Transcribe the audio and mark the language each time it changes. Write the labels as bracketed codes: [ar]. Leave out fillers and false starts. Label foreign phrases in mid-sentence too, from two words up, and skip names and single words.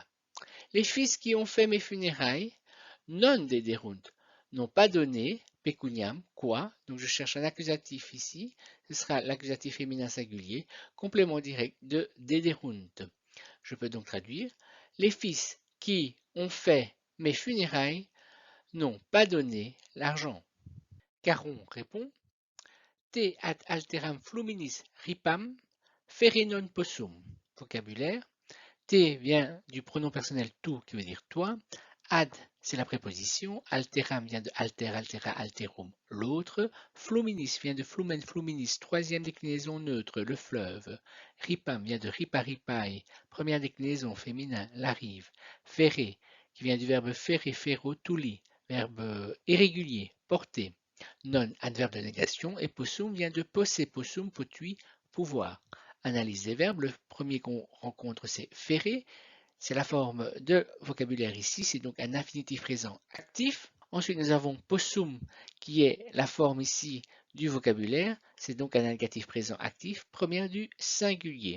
[fr] Les fils qui ont fait mes funérailles [la] non dederunt, [fr] n'ont pas donné pecuniam, quoi, donc je cherche un accusatif ici, ce sera l'accusatif féminin singulier, complément direct de dederunt. Je peux donc traduire, les fils qui ont fait mes funérailles n'ont pas donné l'argent. Caron répond, [la] te ad alteram fluminis ripam, fere non possum. [fr] Vocabulaire, te vient du pronom personnel tu qui veut dire toi. Ad, c'est la préposition. Alteram vient de [la] alter, altera, alterum, [fr] l'autre. Fluminis vient de [la] flumen, fluminis, [fr] troisième déclinaison neutre, le fleuve. Ripam vient de ripa, ripae, première déclinaison féminin, la rive. Ferre, qui vient du verbe [la] ferre, ferro, [fr] tuli, verbe irrégulier, porter. Non, adverbe de négation. Et possum vient de [la] posse, possum, potui, [fr] pouvoir. Analyse des verbes. Le premier qu'on rencontre, c'est ferrer. C'est la forme de vocabulaire ici, c'est donc un infinitif présent actif. Ensuite, nous avons possum, qui est la forme ici du vocabulaire, c'est donc un indicatif présent actif, première du singulier.